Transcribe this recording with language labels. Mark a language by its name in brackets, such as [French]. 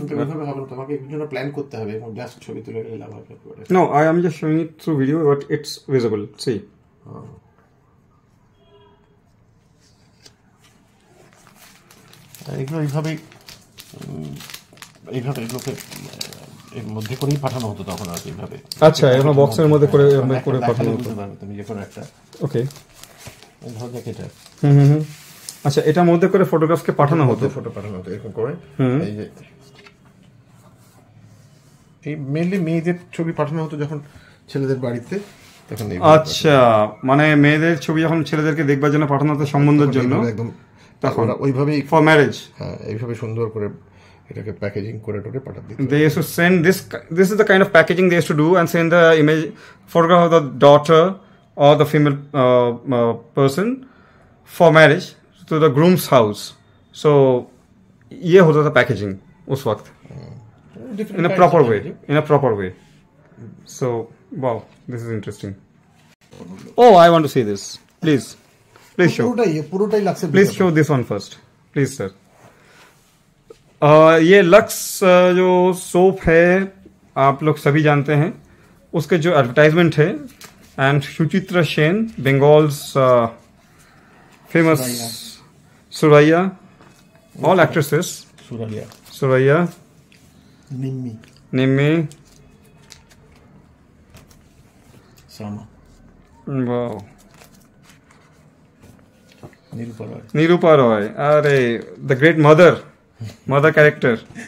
[Bangla] ওইভাবে হবে তোমাকে একটু প্ল্যান করতে হবে এবং জাস্ট ছবি তুলে নিলে লাভ হবে [English] No, I am just showing it through video, but it's visible. See. [Bangla] এগুলো এইভাবে এগুলোকে এর মধ্যে করেই পাঠানো হতো তখন আর এইভাবে আচ্ছা এগুলো বক্সের মধ্যে করে করে পাঠানো হতো তুমি যে কোনো একটা ওকে ধর দেখ এটা আচ্ছা এটার মধ্যে করে ফটোগ্রাফকে পাঠানো হতো এরকম করে এই যে এই মেইনলি মেয়েদের ছবি পাঠানো হতো যখন ছেলেদের বাড়িতে তখন আচ্ছা মানে মেয়েদের ছবি যখন ছেলেদেরকে দেখবার জন্য পাঠানো হতো সম্বন্ধের জন্য একদম তখন ওইভাবেই [English] for marriage [Bangla] হ্যাঁ এইভাবে সুন্দর করে এটাকে প্যাকেজিং করে টোরে পাঠাতে দিত [English] they used to send this is the kind of packaging they used to do and send the image photograph of the daughter or the female person for marriage to the groom's house. [Hindi] So ये होता था packaging उस वक्त [English] in a proper way. So wow, this is interesting. Oh, I want to see this. Please show. [Bangla] পুরোটাই লাগছে [English] Please show this one first. Please sir. [Hindi] ये lux जो soap है आप लोग सभी जानते हैं उसके जो एडवर्टाइजमेंट है and Suchitra Sen Bengal's famous Suraiya all actresses Suraiya Nimmi wow Nirupa Roy अरे [English] The great mother character.